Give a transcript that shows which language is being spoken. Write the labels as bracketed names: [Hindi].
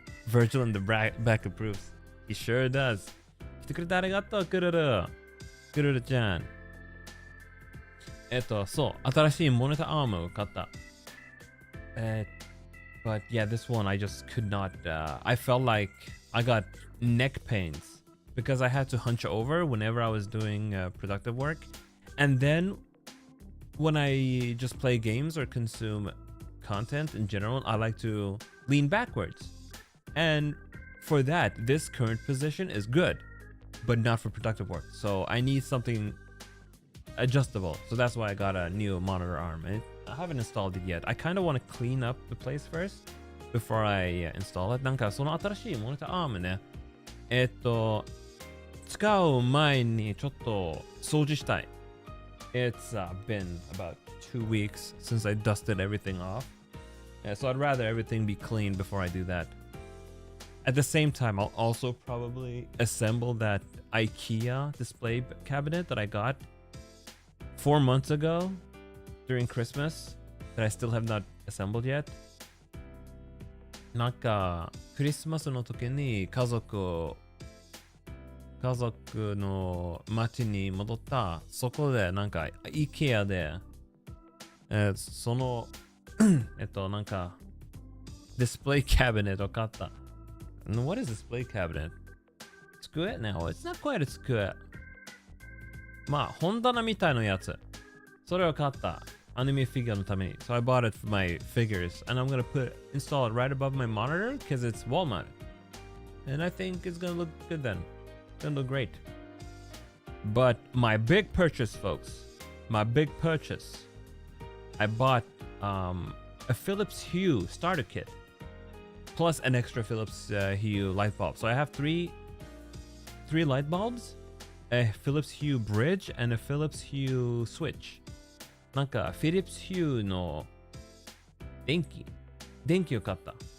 [English] Virgil in the back approves. He sure does. [Japanese] 来てくれてありがとう、クルル。クルルちゃん。そう、新しいモニターアームを買った。 [English] But yeah, this one I just could not. I felt like I got neck pains because I had to hunch over whenever I was doing productive work. And then when I just play games or consume content in general, I like to lean backwards. And for that, this current position is good, but not for productive work. So I need something adjustable. So that's why I got a new monitor arm. I haven't installed it yet. I kind of want to clean up the place first before I install it. [Japanese] なんかその新しいモニターアームね。使う前にちょっと掃除したい。 [English] It's been about 2 weeks since I dusted everything off. So I'd rather everything be clean before I do that. At the same time, I'll also probably assemble that IKEA display cabinet that I got 4 months ago during Christmas that I still have not assembled yet. [Japanese] なんかクリスマスの時に家族の町に戻った。そこでなんか IKEA で、そのなんかディスプレイキャビネットを買った。 [English] What is display cabinet? 机?No, it's not quite a 机。 [Japanese] まあ本棚みたいなやつ。それを買った。アニメフィギュアのために。 [English] So I bought it for my figures, and I'm gonna install it right above my monitor because it's wall mounted, and I think it's gonna look good then. It's gonna look great. But my big purchase, folks, my big purchase. I bought a Philips Hue starter kit, plus an extra Philips Hue light bulb. So I have three light bulbs, a Philips Hue bridge, and a Philips Hue switch. [Japanese] なんか Philips Hue の電気を買った。